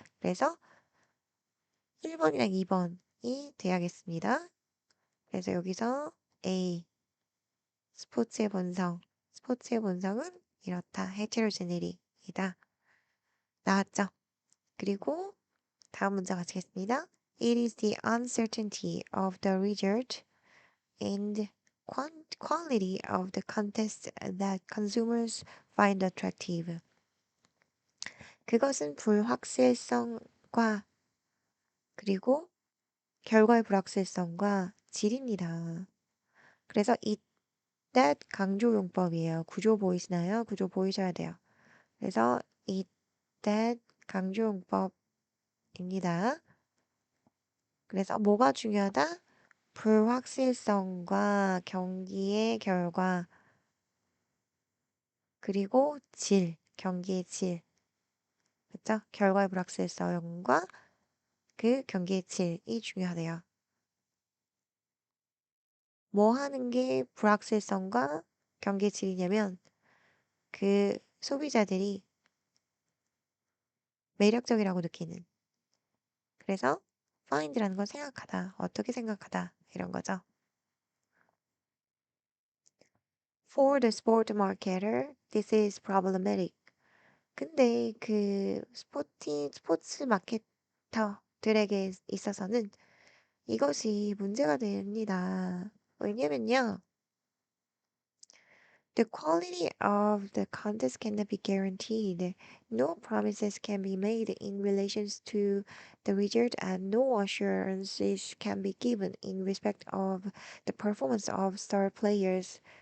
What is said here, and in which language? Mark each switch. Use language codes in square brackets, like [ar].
[ko] 그래서 1번이랑 2번이 돼야겠습니다. 그래서 여기서 A. 스포츠의 본성. 스포츠의 본성은 이렇다. heterogene이다. 나왔죠? 그리고 다음 문제 가시겠습니다. [en] It is the uncertainty of the result and quality of the contest that consumers find attractive. [ko] 그것은 불확실성과 그리고 결과의 불확실성과 질입니다. 그래서 it that 강조용법이에요. 구조 보이시나요? 구조 보이셔야 돼요. 그래서 it that 강조용법입니다. 그래서 뭐가 중요하다? 불확실성과 경기의 결과, 그리고 질, 경기의 질. 그쵸? 결과의 불확실성과 그 경기의 질이 중요하대요. 뭐 하는 게 불확실성과 경기의 질이냐면 그 소비자들이 매력적이라고 느끼는. 그래서 find라는 건 생각하다, 어떻게 생각하다 이런 거죠. [en] For the sport marketer, this is problematic. [ko] 근데 그 스포츠 마케터들에게 있어서는 이것이 문제가 됩니다. 왜냐면요. [en] The quality of the contest cannot be guaranteed. No promises can be made in relation to the result and no assurances can be given in respect of the performance of star players.